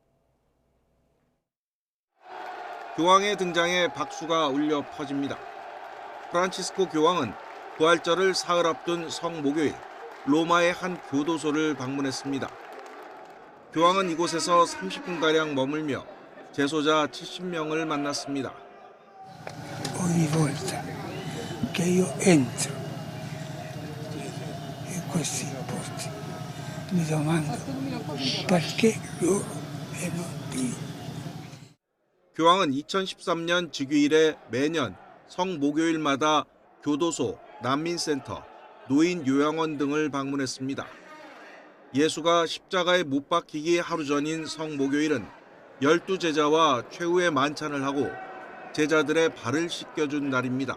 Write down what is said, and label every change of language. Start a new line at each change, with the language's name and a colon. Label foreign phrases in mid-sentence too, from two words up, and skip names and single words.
Korean: 교황의 등장에 박수가 울려 퍼집니다. 프란치스코 교황은 부활절을 사흘 앞둔 성모교회 로마의 한 교도소를 방문했습니다. 교황은 이곳에서 30분가량 머물며 재소자 70명을 만났습니다.
Italian: Ogni volta che io entro in questi porti mi domando perché loro e non Dio.
Korean: 교황은 2013년 즉위일에 매년 성목요일마다 교도소, 난민센터, 노인 요양원 등을 방문했습니다. 예수가 십자가에 못 박히기 하루 전인 성목요일은 12제자와 최후의 만찬을 하고 제자들의 발을 씻겨준 날입니다.